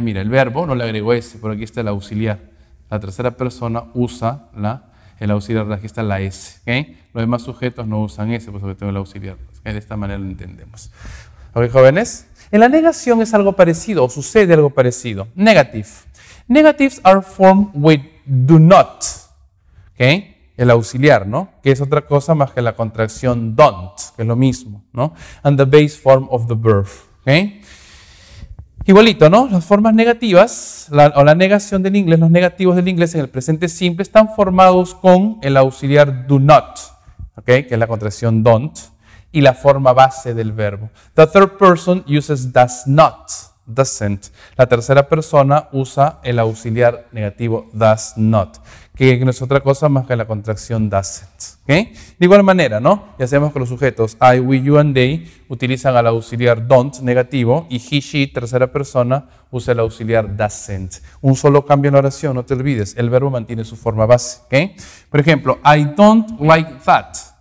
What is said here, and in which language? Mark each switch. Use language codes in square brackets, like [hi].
[es] Mira, el verbo no le agregó S, por aquí está el auxiliar. La tercera persona usa el auxiliar, aquí está la S. ¿Okay? Los demás sujetos no usan S, por eso que tengo el auxiliar. ¿Okay? De esta manera lo entendemos. ¿Ok, jóvenes? En la negación es algo parecido, o sucede algo parecido. [en] Negative. Negatives are formed with do not. [es] ¿Okay? El auxiliar, ¿no? Que es otra cosa más que la contracción don't, que es lo mismo, ¿no? [en] And the base form of the verb. ¿Okay? [es] Igualito, ¿no? Las formas negativas, o la negación del inglés, los negativos del inglés en el presente simple están formados con el auxiliar do not, ¿okay? Que es la contracción don't, y la forma base del verbo. [en] The third person uses does not, doesn't. [es] La tercera persona usa el auxiliar negativo does not, que no es otra cosa más que la contracción doesn't. ¿Okay? De igual manera, ¿no? Ya sabemos que los sujetos I, we, you and they utilizan el auxiliar don't negativo y he, she, tercera persona, usa el auxiliar doesn't. Un solo cambio en la oración, no te olvides, el verbo mantiene su forma base. ¿Okay? Por ejemplo, [en] I don't like that.